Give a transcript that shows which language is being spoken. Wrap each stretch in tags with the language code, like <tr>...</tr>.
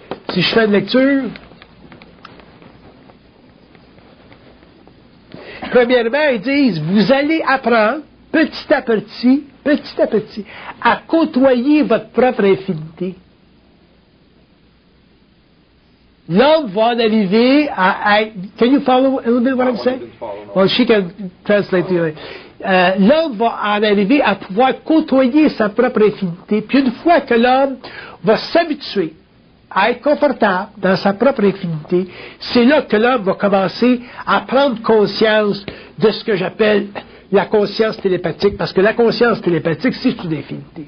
<fr>Si je fais une lecture, premièrement, ils disent, vous allez apprendre petit à petit, à côtoyer votre propre infinité. L'homme va en arriver à...</fr> <en>Can you follow a little bit what I'm saying? Well, she can translate to you.</en> <fr>L'homme va en arriver à pouvoir côtoyer sa propre infinité. Puis une fois que l'homme va s'habituer à être confortable dans sa propre infinité, c'est là que l'homme va commencer à prendre conscience de ce que j'appelle la conscience télépathique, parce que la conscience télépathique, c'est une infinité.</fr>